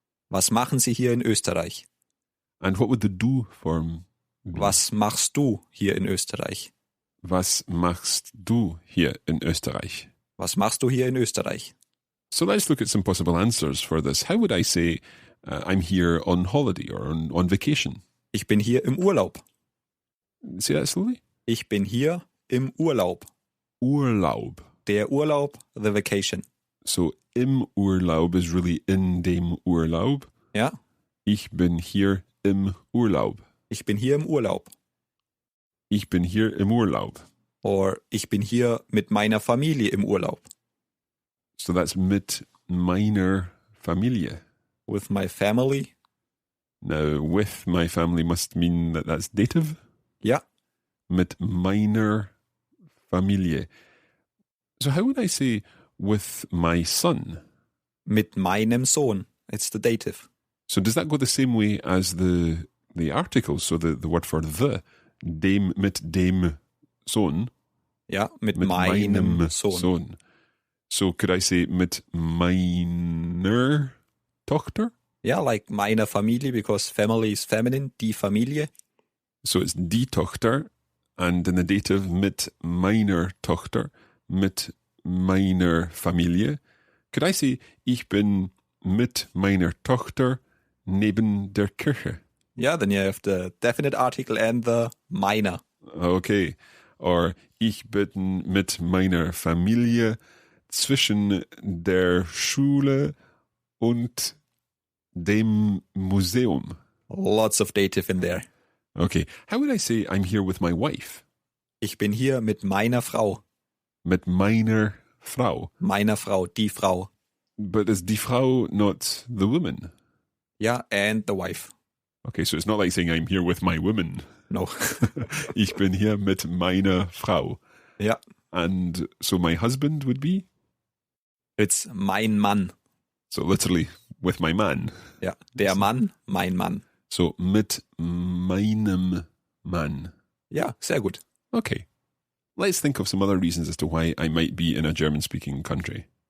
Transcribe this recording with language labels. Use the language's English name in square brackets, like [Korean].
[German] Was machen Sie hier in Österreich? [English] And what would the du form be? [German] Was machst du hier in Österreich? Was machst du hier in Österreich? Was machst du hier in Österreich? [English] So let's look at some possible answers for this. How would I say I'm here on holiday or on vacation? [German] Ich bin hier im Urlaub. [English] Say that slowly. [German] Ich bin hier im Urlaub. Urlaub. Der Urlaub, [English] the vacation. So [German] im Urlaub [English] is really [German] in dem Urlaub. Ja, Ich bin hier im Urlaub. ich bin hier im Urlaub. Ich bin hier im Urlaub. Or ich bin hier mit meiner Familie im Urlaub. [English] So that's [German] mit meiner Familie. [English] With my family. Now, with my family must mean that that's dative. [German] Ja, Mit meiner Familie. [English] So how would I say with my son? [German] mit meinem Sohn. [English] It's the dative. So does that go the same way as the article? So the word for the, [German] dem mit dem Sohn, Ja, mit mit meinem Sohn. [English] So could I say [German] mit meiner Tochter? [English] Ja, like [German] meiner Familie, [English] because family is feminine, [German] die Familie. [English] So it's die Tochter, and in the dative [German] mit meiner Tochter, mit meiner Familie. [English] Could I say, [German] ich bin mit meiner Tochter neben der Kirche? [English] Ja, then you have the definite article and the meiner. Okay. [German] Or ich bin mit meiner Familie zwischen der Schule und dem Museum. [English] Lots of dative in there. Okay. How would I say I'm here with my wife? [German] Ich bin hier mit meiner Frau. Mit meiner Frau. Meiner Frau, die Frau. [English] But is [German] die Frau [English] not the woman? Ja, and the wife. Okay, so it's not like saying I'm here with my woman. No. [German] Ich bin hier mit meiner Frau. Ja. [English] And so my husband would be? It's [German] mein Mann. [English] So literally with my man. [German] Ja, der Mann, mein Mann. So mit meinem Mann. Ja, sehr gut. [English] Okay. Let's think of some other reasons as to why I might be in a German-speaking country.